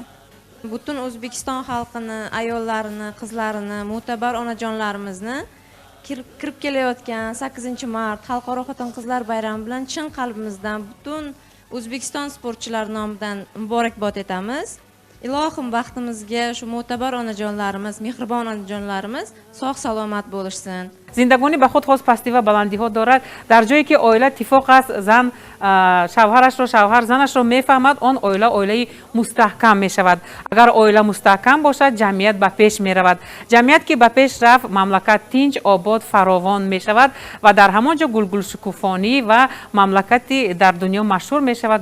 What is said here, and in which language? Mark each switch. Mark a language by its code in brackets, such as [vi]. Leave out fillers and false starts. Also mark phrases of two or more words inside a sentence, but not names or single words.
[uz] Butun O'zbekiston xalqini, ayollarini, qizlarini, mo'tabar onajonlarimizni kirib kelayotgan 8-mart Xalqaro xotin-qizlar bayrami bilan chin qalbimizdan butun O'zbekiston sportchilari nomidan muborakbod etamiz. Ilohim baxtimizga shu mo'tabar onajonlarimiz, mehribon onajonlarimiz sog' salomat bo'lishsin. [fa] زندگانی به خود خاص پستی و بلندی ها دارد. در جایی که عائله اتفاق است، زن شوهرش رو، شوهر زنش رو میفهمد، آن عائله مستحکم می شود. اگر عائله مستحکم باشد، جمعیت به پیش می رود. جمعیت که به پیش رفت، مملکت تنج، آباد، فراوان می شود و در همانجا گلگل شکوفانی و مملکتی در دنیا مشهور می شود.